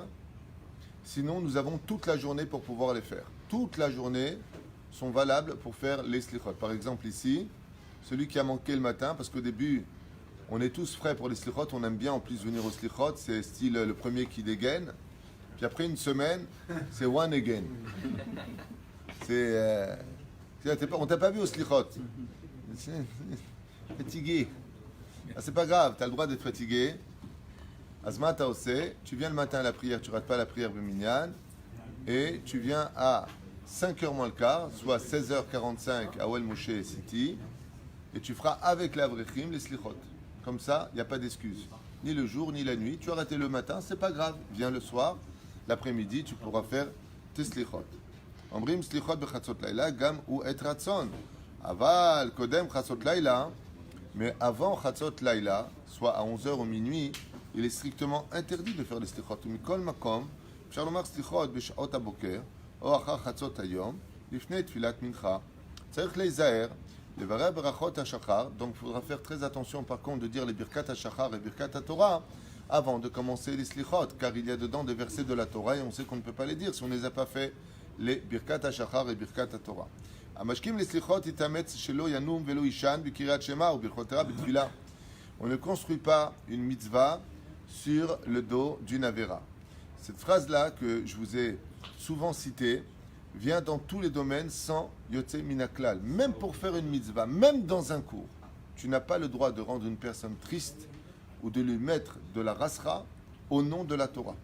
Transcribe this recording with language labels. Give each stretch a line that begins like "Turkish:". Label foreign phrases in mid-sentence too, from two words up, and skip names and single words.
French: Sinon, nous avons toute la journée pour pouvoir les faire. Toute la journée sont valables pour faire les slichot. Par exemple ici, celui qui a manqué le matin, parce qu'au début, on est tous frais pour les slichot, on aime bien en plus venir au slichot, c'est style le premier qui dégaine. Puis après une semaine, c'est
English: one again.
French: On t'a pas vu au slichot. Fatigué. Ah, c'est pas grave, tu as le droit d'être fatigué. Azma Taosé, tu viens le matin à la prière, tu rates pas la prière Minyan, et tu viens à 5h moins le quart, soit 16h45 à Ouel Moshe City, et tu feras avec l'Avrechim les slichot. Comme ça, il n'y a pas d'excuse. Ni le jour, ni la nuit. Tu as raté le matin, c'est pas grave. Viens le soir, l'après-midi, tu pourras faire tes slichot.
Hebrew: אומרים סליחות בחצות לילה, גם הוא עת רצון. אבל, קודם חצות לילה.
French: Mais avant
Hebrew: חצות לילה,
French: soit à 11h ou minuit, il est strictement interdit de faire les slichot.
Hebrew: מכל מקום, אפשר לומר סליחות בשעות הבוקר, או אחר חצות היום, לפני תפילת מנחה. צריך להיזהר, לברר ברכות השחר,
French: donc il faudra faire très attention par contre de dire les
Hebrew: ברכת השחר
French: et
Hebrew: ברכת התורה
French: avant de commencer les slichot, car il y a dedans des versets de la Torah et on sait qu'on ne peut pas les dire si on ne les a pas fait, les
Hebrew: ברכת השחר
French: et
Hebrew: ברכת התורה. המשכים לסליחות יתאמץ שלא ינום ולא יישן בקריאת שמע וברכותיה בתפילה.
French: On ne construit pas une mitzvah sur le dos d'une avéra. Cette phrase-là, que je vous ai souvent citée, vient dans tous les domaines sans
Hebrew: יוצא מן הכלל.
French: Même pour faire une mitzvah, même dans un cours, tu n'as pas le droit de rendre une personne triste ou de lui mettre de la rasra au nom de la Torah.